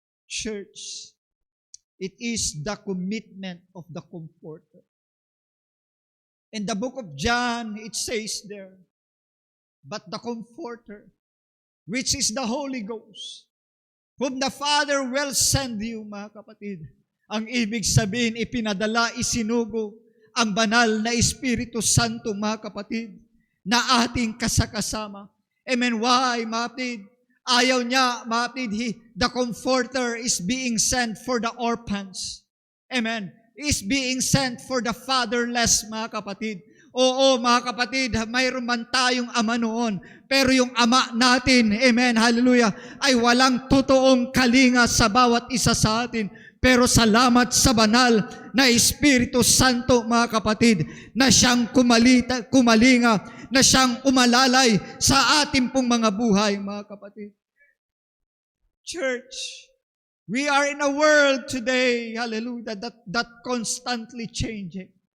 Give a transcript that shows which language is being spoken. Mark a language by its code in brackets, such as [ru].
[en] Church, it is the commitment of the Comforter. In the book of John, it says there, "But the Comforter, which is the Holy Ghost, whom the Father will send you," [tl] mga kapatid. Ang ibig sabihin, ipinadala, isinugo, ang banal na Espiritu Santo, mga kapatid, na ating kasakasama. [en] Amen. Why, [tl] mga kapatid? Ayaw niya, mga kapatid, [en] the Comforter is being sent for the orphans. Amen. Is being sent for the fatherless, [tl] mga kapatid. Oo, mga kapatid, mayroon man tayong ama noon, pero yung ama natin, amen, hallelujah, ay walang totoong kalinga sa bawat isa sa atin. Pero salamat sa banal na Espiritu Santo, mga kapatid, na siyang kumalinga, na siyang umalalay sa ating pong mga buhay, mga kapatid. [en] Church, we are in a world today, hallelujah, that constantly changing.